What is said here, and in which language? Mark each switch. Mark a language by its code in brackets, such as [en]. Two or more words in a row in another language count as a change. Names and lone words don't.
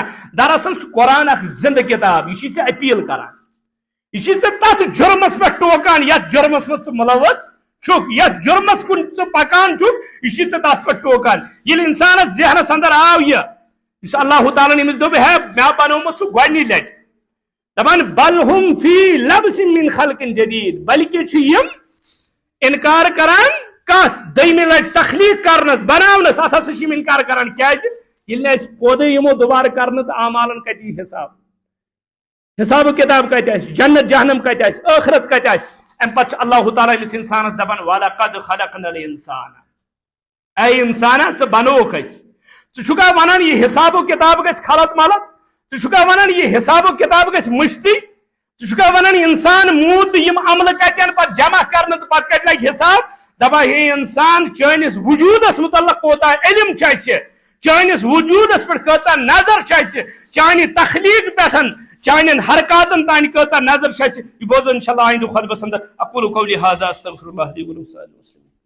[ks] دراصل چھُ قرآن اکھ زندٕ کِتاب یہِ چھِ ژےٚ اپیٖل کران یہِ چھِ ژےٚ تتھ جُرمس پٮ۪ٹھ ٹوکان یتھ جُرمس منٛز ژٕ مُلوث چھُکھ یتھ جُرمس کُن ژٕ پکان چھُکھ یہِ چھِ ژےٚ تتھ پٮ۪ٹھ ٹوکان ییٚلہِ انسانس ذہنس اندر آو یہِ یُس اللہ تعالیٰ ییٚمِس دوٚپ ہے مےٚ بنومُت سُہ گۄڈنِچ لٹہِ دپان [ar] بل ہم فی لبس من خلق جدید [ks] بلکہ چھِ یِم انکار کران کتھ دٔیمہِ لٹہِ تخلیق کرنس بناونس اتھ ہسا چھِ یِم انکار کران کیازِ ییٚلہِ نہٕ أسۍ پوٚدُے یِمو دُبارٕ کرنہٕ تہٕ اعمالن کتہِ یی حساب و کِتاب کتہِ آسہِ جنت جہنم کتہِ آسہِ ٲخرت کتہِ آسہِ امہِ پتہٕ چھُ اللہ تعالیٰ أمِس انسانس دپان [ar] ولقد خلقنا الانسان [ks] اے انسانا ژٕ بنووُکھ أسۍ ژٕ چھُکھا ونان یہِ حساب و کِتاب گژھِ خلط ملط ژٕ چھُکھا ونان یہِ حساب و کِتاب گژھِ مٔشتٕے ژٕ چھُکھا ونان انسان موٗد تہٕ یِم عملہٕ کتٮ۪ن پتہٕ جمع کرنہٕ تہٕ پتہٕ کتہِ لگہِ حساب دپان ہے انسان چٲنِس وجوٗدس متعلق کوتاہ علم چھُ اَسہِ چٲنِس وجوٗدس پٮ۪ٹھ کۭژاہ نظر چھِ اَسہِ چانہِ تخلیق پٮ۪ٹھ چانٮ۪ن حرکاتن تانۍ کۭژاہ نظر چھِ اَسہِ یہِ بوزو [ar] انشاء اللہ [ks] آیندٕ خطبس اندر [ar] اقول قولی ھذا استغفر اللہ لی ولکم سائر المسلمین